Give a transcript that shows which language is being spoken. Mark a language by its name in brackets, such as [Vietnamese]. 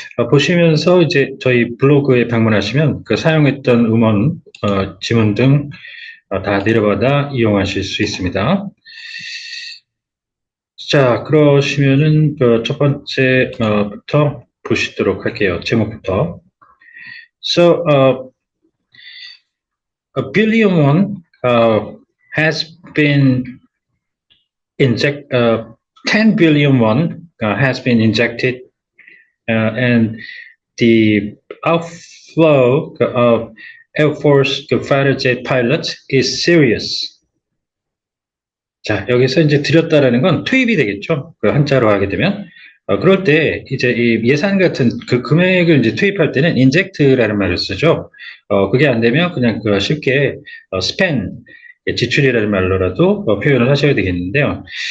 [Korean] 보시면서 이제 저희 블로그에 방문하시면 그 사용했던 음원, 지문 등 다 내려받아 이용하실 수 있습니다. 자, 그러시면은 첫 번째부터 보시도록 할게요. 제목부터. [English] So, a billion won has been 10 billion won has been injected, and the outflow of Air Force fighter jet pilots is serious. [Korean] 자, 여기서 이제 들였다라는 건 투입이 되겠죠. 그 한자로 하게 되면. 그럴 때 이제 이 예산 같은 그 금액을 이제 투입할 때는 inject라는 말을 쓰죠. 그게 안 되면 그냥 그 쉽게 spend, 지출이라는 말로라도 표현을 하셔야 되겠는데요.